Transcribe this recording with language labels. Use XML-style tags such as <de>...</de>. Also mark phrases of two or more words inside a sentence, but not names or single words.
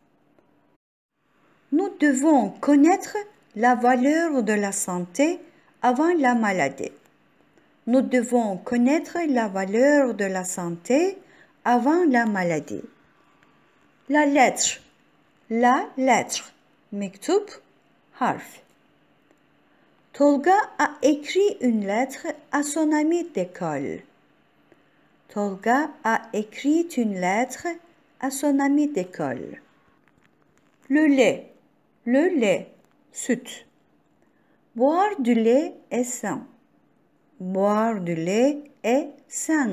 <fr>Nous devons connaître la valeur de la santé avant la maladie. Nous devons connaître la valeur de la santé avant la maladie. La lettre,</fr> <tr>mektup, harf.</tr> <fr>Tolga a écrit une lettre à son ami d'école. Tolga a écrit une lettre à son ami d'école. Le lait, süt. Boire du lait est sain. Boire du lait est sain.</fr>